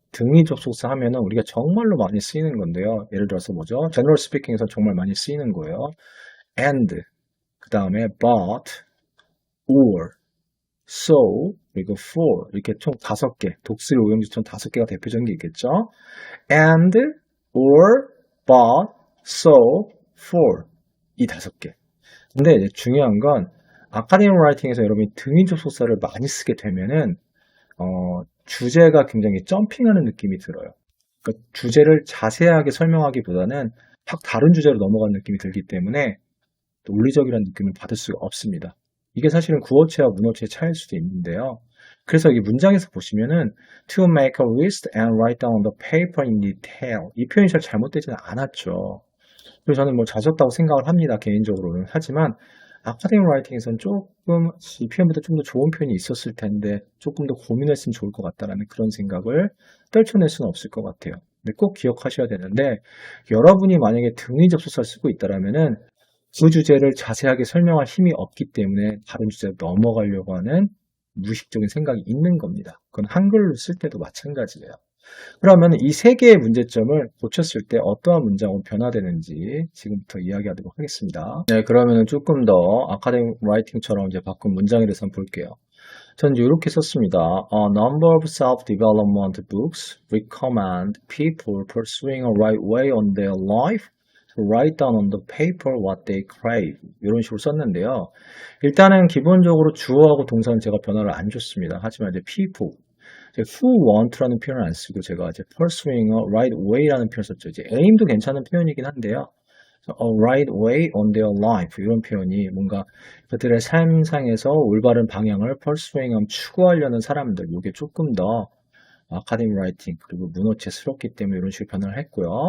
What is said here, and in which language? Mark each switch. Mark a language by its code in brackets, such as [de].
[ko] 등위 접속사 하면은 우리가 정말로 많이 쓰이는 건데요. 예를 들어서 뭐죠? General Speaking에서 정말 많이 쓰이는 거예요. And, 그 다음에 but, or, so, 그리고 for 이렇게 총 5개, 독수리 오형지처럼 5개가 대표적인 게 있겠죠. [en] And, or, but, so, for [ko] 이 5개. 근데 이제 중요한 건 아카데믹 라이팅에서 여러분이 등위 접속사를 많이 쓰게 되면은 주제가 굉장히 점핑하는 느낌이 들어요. 그러니까 주제를 자세하게 설명하기보다는 확 다른 주제로 넘어가는 느낌이 들기 때문에 논리적이라는 느낌을 받을 수가 없습니다. 이게 사실은 구어체와 문어체의 차이일 수도 있는데요. 그래서 이 문장에서 보시면은 [en] to make a list and write down the paper in detail [ko] 이 표현이 잘 잘못되지는 않았죠. 그래서 저는 뭐 잦았다고 생각을 합니다. 개인적으로는. 하지만 아카데믹 라이팅에서는 조금 이 표현보다 좀 더 좋은 표현이 있었을 텐데 조금 더 고민했으면 좋을 것 같다라는 그런 생각을 떨쳐낼 수는 없을 것 같아요. 근데 꼭 기억하셔야 되는데 여러분이 만약에 등위 접속사를 쓰고 있다라면은 그 주제를 자세하게 설명할 힘이 없기 때문에 다른 주제로 넘어가려고 하는 무의식적인 생각이 있는 겁니다. 그건 한글로 쓸 때도 마찬가지예요. 그러면 이 세 개의 문제점을 고쳤을 때 어떠한 문장으로 변화되는지 지금부터 이야기하도록 하겠습니다. 네, 그러면 조금 더 아카데믹 라이팅처럼 이제 바꾼 문장에 대해서 한번 볼게요. 저는 이렇게 썼습니다. [en] A number of self-development books recommend people pursuing a right way on their life to write down on the paper what they crave. [ko] 이런 식으로 썼는데요. 일단은 기본적으로 주어하고 동사는 제가 변화를 안 줬습니다. 하지만 이제 people who want라는 표현을 안 쓰고 제가 이제 pursuing a right way라는 표현을 썼죠. 이제 aim도 괜찮은 표현이긴 한데요. [en] a right way on their life [ko] 이런 표현이 뭔가 그들의 삶상에서 올바른 방향을 pursuing 추구하려는 사람들 이게 조금 더 아카데미 라이팅 그리고 문어체스럽기 때문에 이런 식으로 변화를 했고요.